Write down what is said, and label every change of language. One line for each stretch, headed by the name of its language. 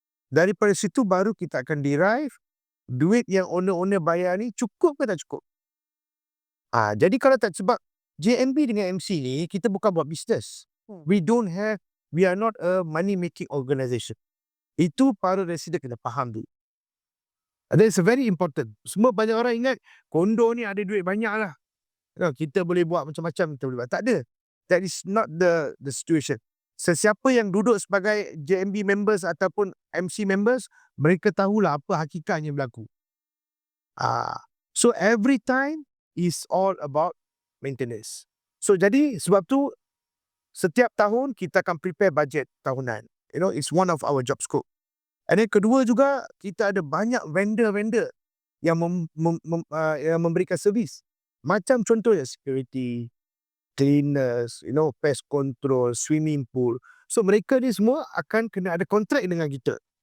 Malay: Daripada situ baru kita akan derive duit yang owner-owner bayar ni cukup ke tak cukup. Jadi kalau tak, sebab JMB dengan MC ni kita bukan buat bisnes.
English: We are not a money making organisation.
Malay: Itu para resident kena faham tu.
English: That's very important.
Malay: Semua banyak orang ingat kondo ni ada duit banyak lah. Kita boleh buat macam-macam, kita boleh buat. Tak ada.
English: That is not the situation.
Malay: Sesiapa yang duduk sebagai JMB members ataupun MC members, mereka tahulah apa hakikatnya berlaku.
English: So every time is all about maintenance.
Malay: So jadi sebab tu setiap tahun kita akan prepare bajet tahunan.
English: It's one of our job scope.
Malay: And then kedua juga, kita ada banyak vendor-vendor yang yang memberikan servis. Macam contohnya security, cleaners, pest control, swimming pool. So mereka ni semua akan kena ada kontrak dengan kita.